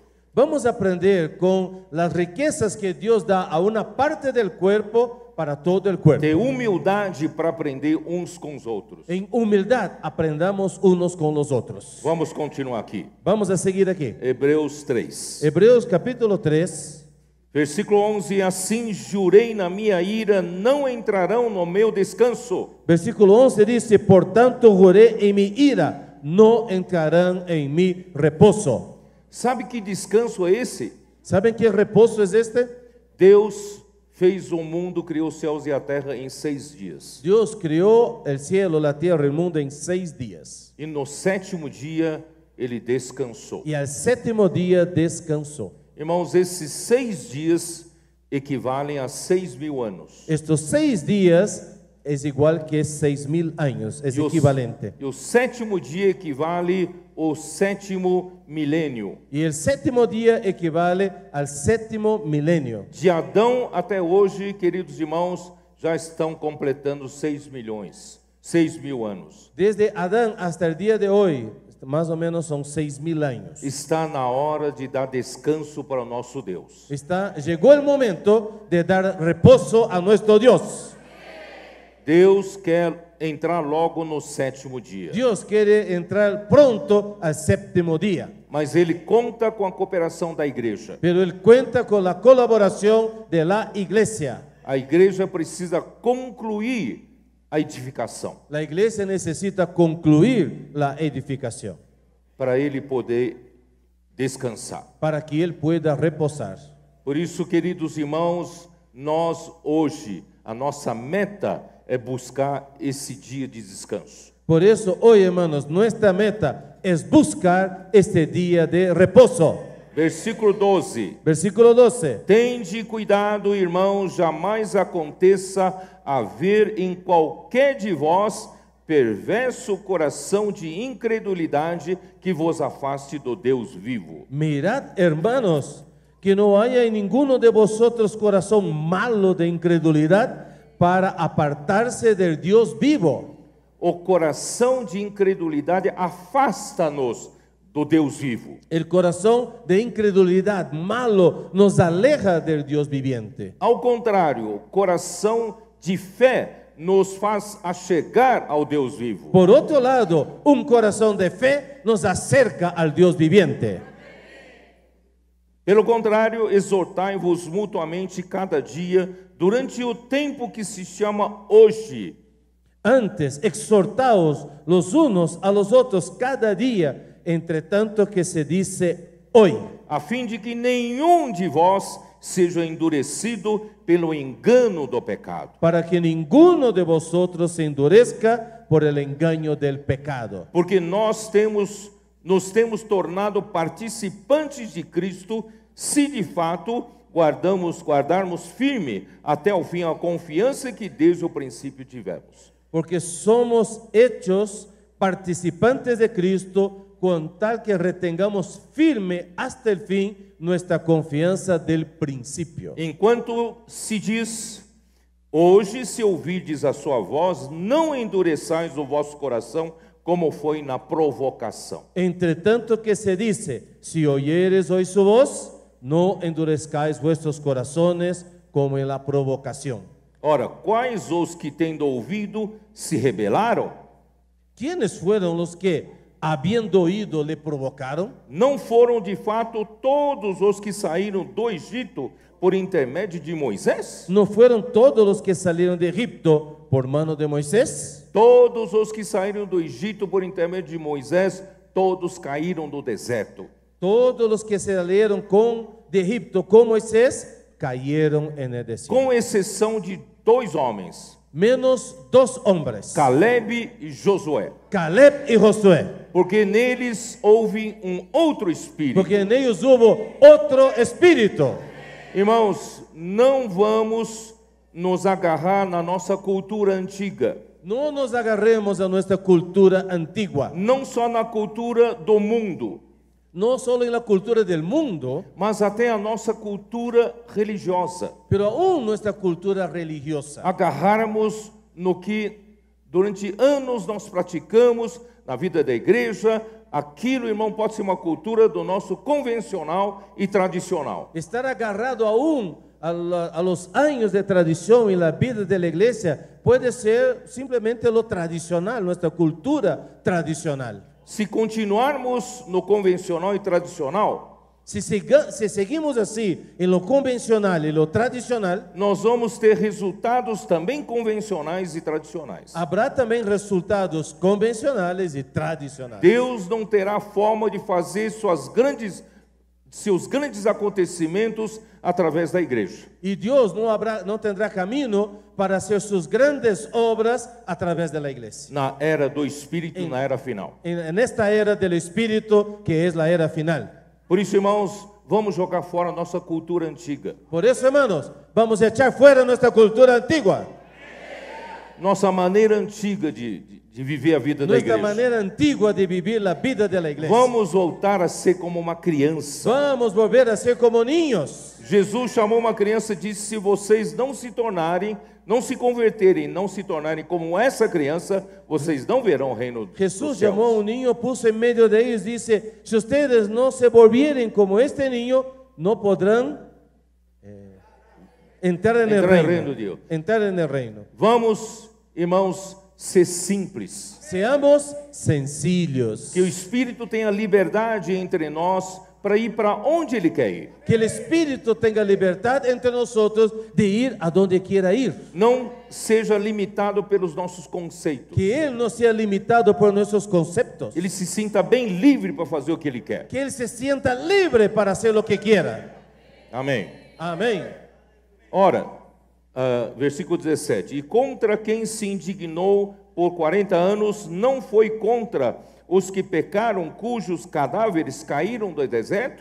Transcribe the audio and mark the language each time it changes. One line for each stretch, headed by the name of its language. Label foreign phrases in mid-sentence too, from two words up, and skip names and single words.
Spanish: Vamos a aprender con las riquezas que Dios da a una parte del cuerpo para todo el cuerpo.
Portuguese: Ter humildade para aprender uns com os outros.
Spanish: En humildad aprendamos unos con los otros.
Portuguese: Vamos continuar aqui.
Spanish: Vamos a seguir aquí.
Portuguese: Hebreus 3.
Spanish: Hebreos capítulo 3, Versículo 11.
Portuguese: Assim jurei na minha ira, não entrarão no meu descanso.
Spanish: versículo 11 dice: por tanto juré en mi ira, no entrarán en mi reposo.
Portuguese: Sabe que descanso é esse?
Spanish: ¿Saben qué reposo es este?
Portuguese: Deus fez o mundo, criou os céus e a terra em 6 dias.
Spanish: Dios crió el cielo, la tierra, el mundo en 6 días.
Portuguese: E no 7º dia ele descansou.
Spanish: Y al 7º día descansó.
Portuguese: Irmãos, esses 6 dias equivalem a 6.000 anos.
Spanish: Estos 6 días es igual que 6.000 años, es equivalente.
Portuguese: E o 7º dia equivale ao 7º milênio.
Spanish: Y el 7º día equivale al 7º milenio.
Portuguese: De Adão até hoje, queridos irmãos, já estão completando 6.000 anos.
Spanish: Desde Adán hasta el día de hoy, más o menos son 6.000 años.
Portuguese: Está na hora de dar descanso para o nosso Deus.
Spanish: Llegó el momento de dar reposo a nuestro Dios.
Portuguese: Deus quer entrar logo no 7º dia.
Spanish: Dios quiere entrar pronto al 7º día.
Portuguese: Mas Ele conta com a cooperação da igreja.
Spanish: Pero Él cuenta con la colaboración de la iglesia.
Portuguese: A igreja precisa concluir a edificação
Spanish: La iglesia necesita concluir la edificación
Portuguese: para Ele poder descansar.
Spanish: para que Él pueda reposar.
Portuguese: Por isso, queridos irmãos, nós hoje, a nossa meta é buscar esse dia de descanso.
Spanish: Por eso hoy, hermanos, nuestra meta es buscar este día de reposo.
Portuguese: Versículo 12.
Spanish: Versículo 12.
Portuguese: Tende cuidado, irmãos, jamais aconteça haver em qualquer de vós perverso coração de incredulidade que vos afaste do Deus vivo.
Spanish: Mirad, hermanos, que no haya en ninguno de vosotros corazón malo de incredulidad para apartarse del Dios vivo.
Portuguese: O coração de incredulidade afasta-nos do Deus vivo.
Spanish: El corazón de incredulidad malo nos aleja del Dios viviente.
Portuguese: Ao contrário, o coração de fé nos faz achegar ao Deus vivo.
Spanish: Por otro lado, un corazón de fe nos acerca al Dios viviente.
Portuguese: Pelo contrário, exortai-vos mutuamente cada dia, durante o tempo que se chama hoje.
Spanish: Antes, exhortaos los unos a los otros cada día, entre tanto que se dice hoy,
Portuguese: A fim de que nenhum de vós seja endurecido pelo engano do pecado.
Spanish: para que ninguno de vosotros se endurezca por el engaño del pecado.
Portuguese: Porque nos temos tornado participantes de Cristo, se de fato guardarmos firme até o fim a confiança que desde o princípio tivemos.
Spanish: Porque somos hechos participantes de Cristo, con tal que retengamos firme hasta el fin nuestra confianza del principio.
Portuguese: Enquanto se diz, hoje se ouvirdes a sua voz, não endureçais o vosso coração, como foi na provocação.
Spanish: Entre tanto que se dice, si oyeres hoy su voz, no endurezcáis vuestros corazones como en la provocación.
Portuguese: Ora, quais os que tendo ouvido se rebelaram?
Spanish: ¿Quiénes fueron los que, habiendo oído, le provocaron?
Portuguese: Não foram de fato todos os que saíram do Egito por intermédio de Moisés?
Spanish: ¿No fueron todos los que salieron de Egipto por mano de Moisés?
Portuguese: Todos os que saíram do Egito por intermédio de Moisés, todos caíram no deserto.
Spanish: Todos los que salieron de Egipto con Moisés cayeron en el desierto.
Portuguese: Com exceção de 2 homens,
Spanish: Menos 2 hombres,
Portuguese: Caleb e Josué,
Spanish: Caleb y Josué,
Portuguese: porque neles houve outro espírito.
Spanish: porque en ellos hubo otro espíritu.
Portuguese: Irmãos, não vamos nos agarrar na nossa cultura antiga,
Spanish: No nos agarremos a nuestra cultura antigua,
Portuguese: não só na cultura do mundo,
Spanish: no solo en la cultura del mundo,
Portuguese: mas até a nossa cultura religiosa.
Spanish: pero aún nuestra cultura religiosa.
Portuguese: Agarrarmos no que durante anos nós praticamos na vida da igreja. Aquilo, irmão, pode ser uma cultura do nosso convencional e tradicional.
Spanish: Estar agarrado aún a los años de tradición en la vida de la iglesia puede ser simplemente lo tradicional, nuestra cultura tradicional.
Portuguese: Se continuarmos no convencional e tradicional,
Spanish: Si seguimos así en lo convencional y lo tradicional,
Portuguese: nós vamos ter resultados também convencionais e tradicionais.
Spanish: habrá también resultados convencionales y tradicionales.
Portuguese: Deus não terá forma de fazer suas grandes seus grandes acontecimentos através da igreja.
Spanish: Y Dios no tendrá camino para hacer sus grandes obras a través de la iglesia.
Portuguese: Na era do Espírito, na era final.
Spanish: En esta era del Espíritu, que es la era final.
Portuguese: Por isso, irmãos, vamos jogar fora a nossa cultura antiga.
Spanish: Por eso, hermanos, vamos a echar fuera nuestra cultura antigua.
Portuguese: Nossa maneira antiga de viver a vida da
Spanish: Nuestra
Portuguese: igreja.
Spanish: manera antigua de vivir la vida de la iglesia.
Portuguese: Vamos voltar a ser como uma criança.
Spanish: Vamos volver a ser como niños.
Portuguese: Jesus chamou uma criança e disse: se vocês não se converterem, não se tornarem como essa criança, vocês não verão o reino dos
Spanish: Jesús
Portuguese: céus.
Spanish: llamó a un niño, puso en medio de ellos y dice, si ustedes no se volvieren como este niño, no podrán entrar en el reino.
Portuguese: de Deus.
Spanish: Entrar en el reino.
Portuguese: Vamos, irmãos, ser simples.
Spanish: Seamos sencillos.
Portuguese: Que o Espírito tenha liberdade entre nós para ir para onde Ele quer ir.
Spanish: Que el Espíritu tenga libertad entre nosotros de ir a donde quiera ir.
Portuguese: Não seja limitado pelos nossos conceitos.
Spanish: Que Él no sea limitado por nuestros conceptos.
Portuguese: Ele se sinta bem livre para fazer o que Ele quer.
Spanish: Que Él se sienta libre para hacer lo que quiera.
Portuguese: Amém.
Spanish: Amén.
Portuguese: Ora, versículo 17: e contra quem se indignou por 40 anos, não foi contra os que pecaram, cujos cadáveres caíram do deserto?